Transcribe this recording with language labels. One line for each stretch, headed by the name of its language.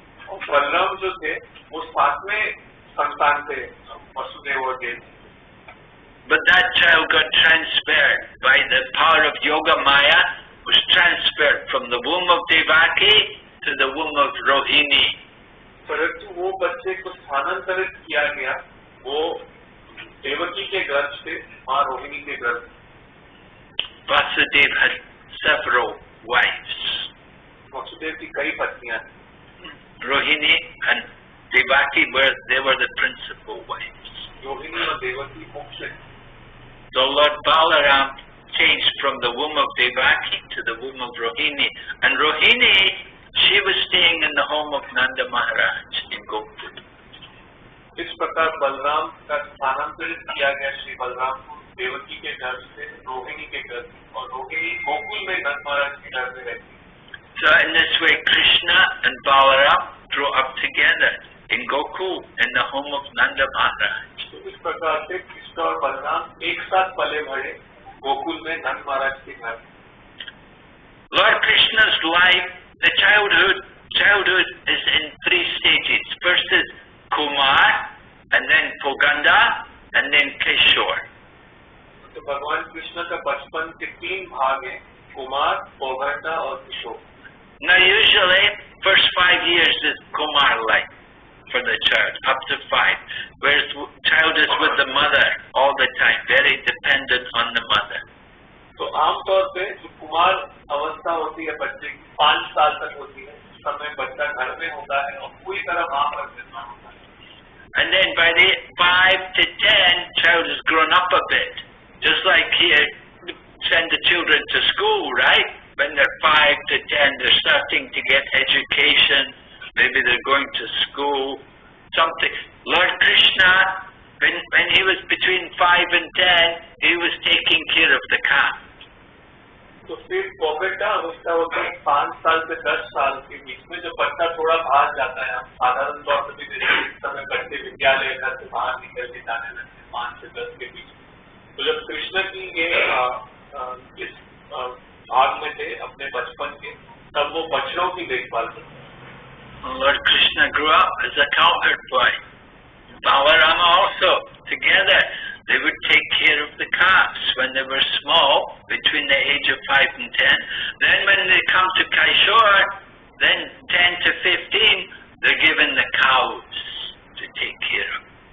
Hindi: और बलराम जो थे वो 7वें संतान थे वसुदेव और Devaki.
English: But that child got transferred by the power of Yoga Maya, was transferred from the womb of Devaki to the womb of Rohini.
Hindi: परंतु वो बच्चे को स्थानांतरित किया गया, वो देवकी के गर्भ से माँ रोहिणी के गर्भ।
English: Vasudeva had several wives.
Hindi: Vasudev की कई पत्नियां थी।
English: Rohini and Devaki they were the principal wives.
Hindi: Rohini और देवकी मुख्य।
English: So Lord Balaram changed from the womb of Devaki to the womb of Rohini. And Rohini, she was staying in the home of Nanda Maharaj in Gokul.
Hindi: इस प्रकार बलराम का स्थानांतरित किया गया श्री बलराम को देवकी के गर्भ से रोहिणी के गर्भ, और रोहिणी गोकुल में नंद महाराज के घर में रहती।
English: So in this way, Krishna and Balaram grew up together in Gokul in the home of Nanda Maharaj.
Hindi: तो इस प्रकार से कृष्ण और बलराम एक साथ पले बढ़े गोकुल में नंद महाराज के घर।
English: Lord Krishna's life, the childhood is in 3 stages. First is Kumar, and then Poganda, and then Kishore.
Hindi: तो भगवान कृष्ण का बचपन के 3 भाग हैं, कुमार, पौगंडा और किशोर।
English: Now usually, first 5 years is Kumar life for the child, up to 5. Whereas child is with the mother all the time, very dependent on the mother.
Hindi: तो आमतौर पे जो कुमार अवस्था होती है बच्चे की 5 साल तक होती है, उस समय बच्चा घर में होता है और पूरी तरह माँ पर निर्भर होता है।
English: And then by the 5 to 10, child has grown up a bit. Just like here, send the children to school, right? When they're 5 to 10, they're starting to get education. Maybe they're going to school, something. Lord Krishna, when he was between 5 and 10, he was taking care of the calf.
Hindi: तो फिर पौगंडा अवस्था होती है 5 साल से 10 साल के बीच में, जब बच्चा थोड़ा बाहर जाता है। हम साधारण तौर पर भी देखते हैं इस समय बच्चे विद्यालय घर से बाहर निकल के जाने लगते हैं 5 से 10 के बीच। तो जब कृष्ण की ये इस भाग में थे अपने बचपन के, तब वो बछड़ों की देखभाल करते।
English: Lord Krishna grew up as a cowherd boy. Balarama also, together, they would take care of the calves when they were small, between the age of 5 and 10. Then when they come to Kaishore, then 10 to 15, they're given the cows to take care of.